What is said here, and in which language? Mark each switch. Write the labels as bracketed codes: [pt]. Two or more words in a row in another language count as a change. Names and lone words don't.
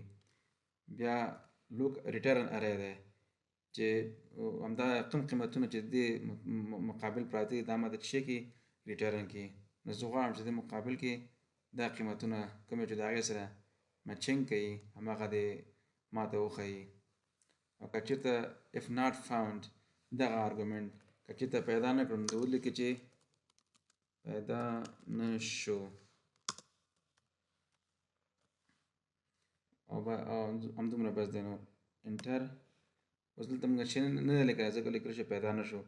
[ps] بیا [en] return array [ps] دی چې همدا کوم قیمتونه چې دې مقابل پراته دي دا ماته څه کې ریټرن کړي. نو زه غواړم چې د مقابل کې دا قیمتونه کوم چې د هغې سره میچنګ کوي هماغه دې ماته وښیي. او که چېرته [en] if not found [ps] دغه ارګومنټ که چېرته پیدا نه کړم نو ولیکي چې پیدا نه شو او همدومره بس دی. نو انټر. اوس دلته موږ چې نه دی لیکلی ځکه لیکلی شو پیدا نه شو.